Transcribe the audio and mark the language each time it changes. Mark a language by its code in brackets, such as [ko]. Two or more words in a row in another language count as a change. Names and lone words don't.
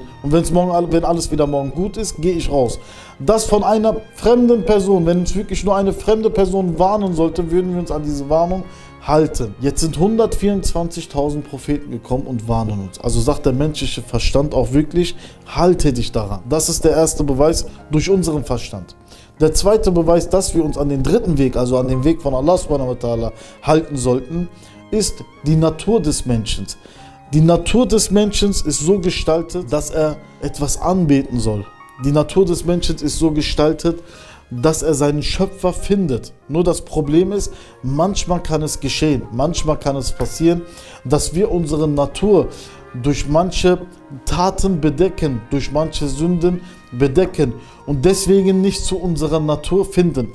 [de] Und wenn alles wieder morgen gut ist, gehe ich raus. Das von einer fremden Person, wenn uns wirklich nur eine fremde Person warnen sollte, würden wir uns an diese Warnung halten. Jetzt sind 124.000 Propheten gekommen und warnen uns. Also sagt der menschliche Verstand auch wirklich, halte dich daran. Das ist der erste Beweis durch unseren Verstand. Der zweite Beweis, dass wir uns an den dritten Weg, also an den Weg von Allah [ar] سبحانه وتعالى [de] halten sollten, ist die Natur des Menschen. Die Natur des Menschen ist so gestaltet, dass er etwas anbeten soll. Die Natur des Menschen ist so gestaltet, dass er seinen Schöpfer findet. Nur das Problem ist, manchmal kann es geschehen, manchmal kann es passieren, dass wir unsere Natur durch manche Taten bedecken, durch manche Sünden bedecken und deswegen nicht zu unserer Natur finden.